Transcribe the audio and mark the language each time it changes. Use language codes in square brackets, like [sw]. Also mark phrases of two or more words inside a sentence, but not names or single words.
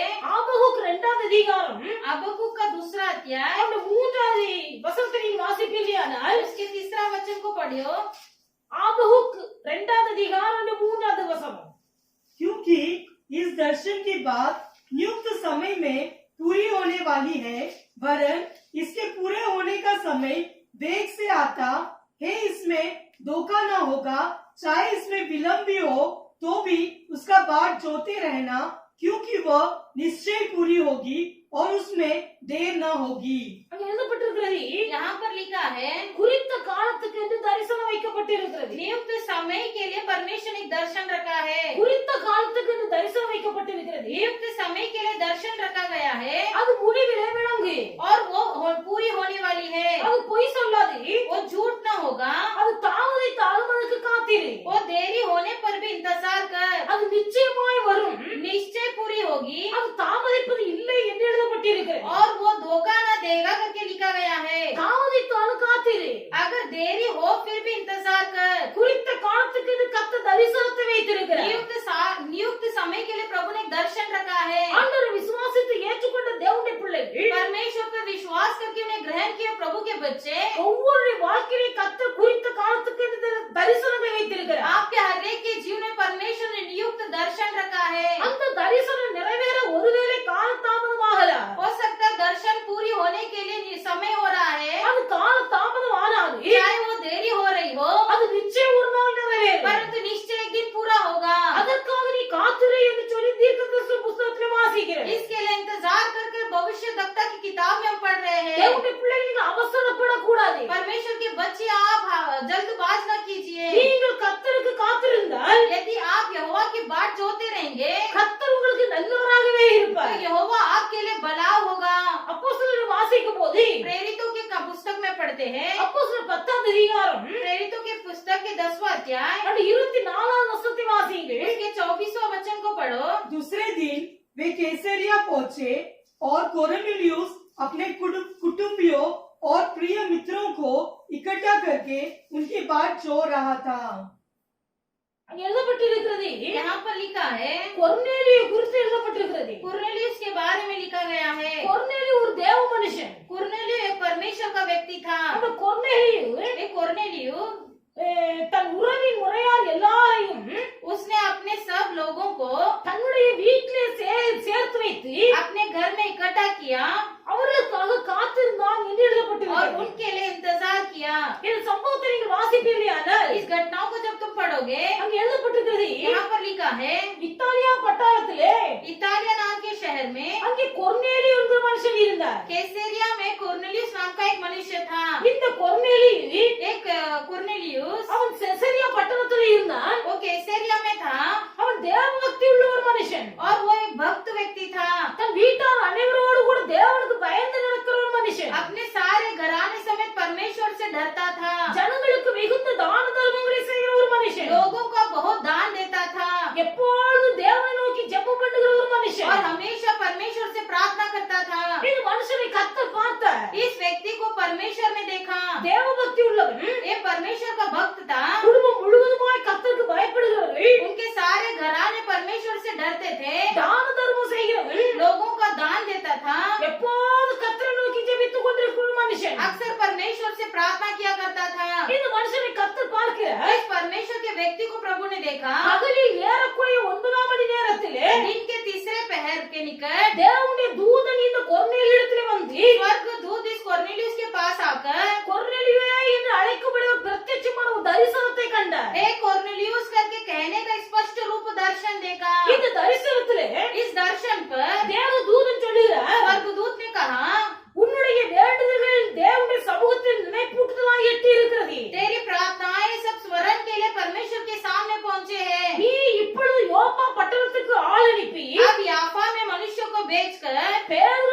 [ta] ஆபகுக் 2வது அதிகாரம் [hi] हबक्कुक का दूसरा अध्याय [ta] அந்த 3வது வசனத்தை நீங்க வாசிப்பீர்களானால் [hi] उसके तीसरा वचन को पढ़ियो। [ta] ஆபகுக் 2வது அதிகாரம் 3வது வசனம். [hi] क्योंकि इस दर्शन की बात नियुक्त समय में पूरी होने वाली है, वरन इसके पूरे होने का समय वेग से आता है, इसमें धोखा न होगा। चाहे इसमें विलंब भी हो तो भी उसका बाट जोते रहना, क्योंकि वह निश्चय पूरी होगी और उसमें देर न होगी। [ta] அங்க எழுதப்பட்டிருக்கிறது [hi] यहाँ पर लिखा है, [ta] குறித்த காலத்துக்கு என்று தரிசனம் வைக்கப்பட்டிருக்கிறது. [hi] नियुक्त समय के लिए परमेश्वर ने एक दर्शन रखा है। [ta] குறித்த காலத்துக்கு என்று தரிசனம் வைக்கப்பட்டிருக்கிறது. [hi] नियुक्त समय के लिए दर्शन रखा गया है [ta] அது முடிவிலே விளங்கு. [hi] और वो पूरी होने वाली है। [ta] அது பொய் சொல்லாது. [hi] वो झूठ न होगा, [ta] அது தாமதித்தாலும் அதுக்கு காத்திரு. [hi] वो देरी होने पर भी इंतजार कर, [ta] அது நிச்சயமாய் வரும். [hi] निश्चय पूरी होगी। [ta] அது தாமதிப்பது இல்லை என்று எழுதப்பட்டிருக்கிறது. [hi] और वो धोखा न देगा करके लिखा गया है। [ta] தாமதித்தாலும் காத்திரு. [hi] अगर देरी हो फिर भी इंतजार कर। [ta] குறித்த காலத்துக்கு என்று கர்த்தர் தரிசனத்தை வைத்திருக்கிறார். [hi] नियुक्त समय के लिए प्रभु ने एक दर्शन रखा है। [ta] ஆண்டவரை விசுவாசித்து ஏற்றுக்கொண்ட தேவனுடைய பிள்ளைகள் [hi] परमेश्वर पर विश्वास करके उन्हें ग्रहण किए प्रभु के बच्चे, [ta] ஒவ்வொரு வாழ்க்கையை கர்த்தர் குறித்த காலத்துக்கு என்று தரிசனத்தை வைத்திருக்கிறார். [hi] आपके हर एक के जीवन में परमेश्वर ने नियुक्त दर्शन रखा है। [ta] அந்த தரிசனம் நிறைவேற ஒருவேளை கால தாமதமாகலாம். [hi] हो सकता है दर्शन पूरी होने के लिए समय हो रहा है, [ta] அது கால தாமதம் ஆனாலும் [hi] चाहे वो देरी हो रही हो, [ta] அது நிச்சயம் ஒரு நாள் நிறைவேறும். [hi] परंतु निश्चय एक दिन पूरा होगा। [ta] அதற்காக நீ காத்திரு என்று சொல்லி தீர்க்கதரிசன புத்தகத்தில் வாசிக்கிறேன். [hi] इसके लिए इंतजार कर भविष्यवक्ता की किताब में हम पढ़ रहे हैं। [ta] தேவனுடைய பிள்ளைகள் அவசரப்படக்கூடாது. [hi] परमेश्वर के बच्चे आप जल्दबाज न कीजिए। [ta] நீங்கள் கர்த்தருக்கு காத்திருந்தால் [hi] यदि आप यहोवा की बाट जोते रहेंगे [ta] கர்த்தர் உங்களுக்கு நல்லவராகவே [hi] तो [ta] இருப்பார். [hi] यहोवा आपके लिए भला होगा। [ta] அப்போஸ்தலர் வாசிக்கும் போது [hi] प्रेरितों के पुस्तक में पढ़ते हैं, [ta] அப்போஸ்தலர் 10வது அதிகாரம் [hi] प्रेरितों के पुस्तक के 10वां अध्याय [ta] அது 24வது வசனத்தை வாசியுங்கள். [hi] उसके 24वां वचन को पढ़ो। दूसरे दिन वे कैसरिया पहुंचे और कोरनेलियुस अपने कुटुंबियों और प्रिय मित्रों को इकट्ठा करके उनकी बात जोड़ रहा था। [ta] அங்க எழுதப்பட்டிருக்கிறது [hi] यहाँ पर लिखा है, [ta] கொர்நேலியு குறித்து எழுதப்பட்டிருக்கிறது. [hi] कुरनेलियुस के बारे में लिखा गया है। [ta] கொர்நேலியு ஒரு தேவ மனுஷன். [hi] कुरनेलियु एक परमेश्वर का व्यक्ति था। [ta] அந்த கொர்நேலியு [hi] एक कुरनेलियु [ta] தன் உறவின் முறையால் எல்லாரையும் [hi] उसने अपने सब लोगों को [ta] தன்னுடைய வீட்டிலே சேர்த்து வைத்து [hi] अपने घर में इकट्ठा किया [ta] அவர்களுக்காக காத்திருந்தான் என்று [hi] और [ta] எழுதப்பட்டிருக்கிறது. [hi] उनके लिए इंतजार किया। [ta] இந்த சம்பவத்தை நீங்கள் வாசிப்பீர்களானால் [hi] इस घटनाओं को जब तुम पढ़ोगे [ta] அங்க எழுதப்பட்டிருக்கிறது [hi] यहाँ पर लिखा है, [ta] இத்தாலியா பட்டாளத்திலே [hi] इतालिया नाम के शहर में [ta] அங்கே கொர்நேலியு என்கிற மனுஷன் இருந்தார். [hi] कैसेरिया में कुरनेलियुस नाम का एक मनुष्य था। [ta] இந்த கொர்நேலியு [hi] एक कुरनेलियुस [ta] அவன் செசரியா பட்டணத்திலே இருந்தான். [hi] वो कैसेरिया में था [ta] அவன் தேவபக்தி உள்ள ஒரு மனுஷன். [hi] और वो एक भक्त व्यक्ति था। [ta] தன் வீட்டார் அனைவரோடு கூட தேவனுக்கு பயந்து நடக்கிற ஒரு மனுஷன். [hi] अपने सारे घराने समेत परमेश्वर से डरता था। [ta] ஜனங்களுக்கு மிகுந்த தான தர்மங்களை செய்கிற ஒரு மனுஷன். [hi] लोगों का बहुत दान देता था [ta] எப்பொழுதும் தேவனை நோக்கி ஜெபம் பண்ணுகிற ஒரு [hi] और [ta] மனுஷன். [hi] हमेशा परमेश्वर से प्रार्थना करता था। [ta] இந்த மனுஷனை கர்த்தர் பார்த்தார். [hi] इस व्यक्ति को परमेश्वर ने देखा। [ta] தேவபக்தி உள்ளவன். [hi] ये परमेश्वर का भक्त था। [ta] குடும்பம் முழுவதுமாய் கர்த்தருக்கு பயப்படுகிறவர்கள். [hi] उनके सारे घराने परमेश्वर से डरते थे। [ta] தான தர்மம் செய்கிறவன். [hi] लोगों का दान देता था। [ta] எப்போது கர்த்தரை நோக்கி ஜெபித்துக் கொண்டிருக்கிற ஒரு மனுஷன். [hi] अक्सर परमेश्वर से प्रार्थना किया करता था। [ta] இந்த மனுஷனை கர்த்தர் பார்க்கிறார். [hi] इस परमेश्वर के व्यक्ति को प्रभु ने देखा। [ta] பகலில் ஏறக்குறைய 9 மணி நேரத்திலே [hi] दिन के तीसरे पहर के निकट [ta] தேவனுடைய தூதன் இந்த கொர்நேலியுவிடத்திலே வந்து [hi] स्वर्ग दूत इस कोर्नेलियुस के पास आकर [ta] கொர்நேலியுவே என்று அழைக்கப்படுகிற பிரத்யட்சமான ஒரு தரிசனத்தை கண்டார். [hi] हे कोर्नेलियुस करके कहने का स्पष्ट रूप दर्शन देखा। [ta] இந்த தரிசனத்திலே [hi] इस दर्शन पर [ta] தேவ தூதன் சொல்லுகிறார், [hi] स्वर्गदूत ने कहा, [ta] உன்னுடைய வேண்டுதல்கள் தேவனுடைய சமூகத்தில் நினைப்பூட்டுதலாய் எட்டி இருக்கிறது. [hi] तेरी प्रार्थनाएं सब स्वरण के लिए परमेश्वर के सामने पहुंचे हैं। [ta] நீ இப்பொழுது யோப்பா பட்டணத்துக்கு ஆள் அனுப்பி [hi] अब याफा में मनुष्य को बेचकर